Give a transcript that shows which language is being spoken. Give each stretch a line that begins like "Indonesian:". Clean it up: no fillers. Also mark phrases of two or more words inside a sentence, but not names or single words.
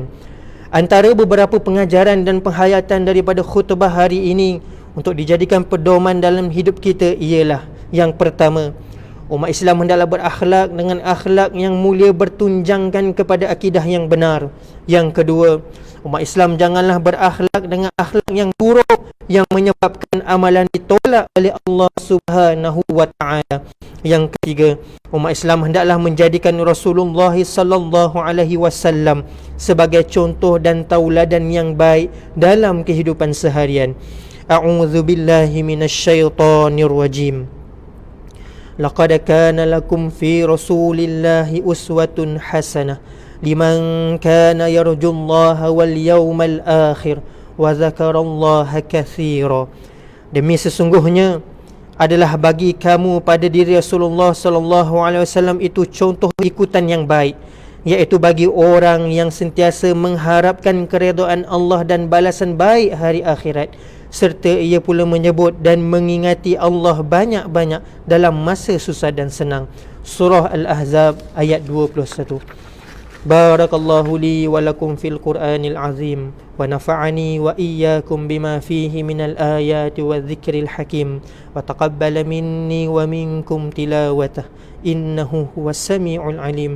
Malay: Antara beberapa pengajaran dan penghayatan daripada khutbah hari ini untuk dijadikan pedoman dalam hidup kita ialah, yang pertama, umat Islam hendaklah berakhlak dengan akhlak yang mulia bertunjangkan kepada akidah yang benar. Yang kedua, umat Islam janganlah berakhlak dengan akhlak yang buruk yang menyebabkan amalan ditolak oleh Allah
Arabic: سبحانه وتعالى.
Malay: Yang ketiga, umat Islam hendaklah menjadikan Rasulullah
Arabic: صلى الله عليه وسلم
Malay: sebagai contoh dan tauladan yang baik dalam kehidupan seharian.
Arabic: أعوذ بالله من الشيطان الرجيم. لقد كان لكم في رسول الله أسوة حسنة لمن كان يرجو الله واليوم الآخر وذكر الله كثيرا.
Malay: Demi sesungguhnya adalah bagi kamu pada diri Rasulullah
Arabic: صلى الله عليه وسلم
Malay: itu contoh ikutan yang baik, iaitu bagi orang yang sentiasa mengharapkan keredaan Allah dan balasan baik hari akhirat, serta ia pula menyebut dan mengingati Allah banyak-banyak dalam masa susah dan senang. Surah Al-Ahzab ayat 21.
Arabic: بارك الله لي ولكم في القرآن العظيم ونفعني وإياكم بما فيه من الآيات والذكر الحكيم وتقبل مني ومنكم تلاوته إنه هو السميع العليم.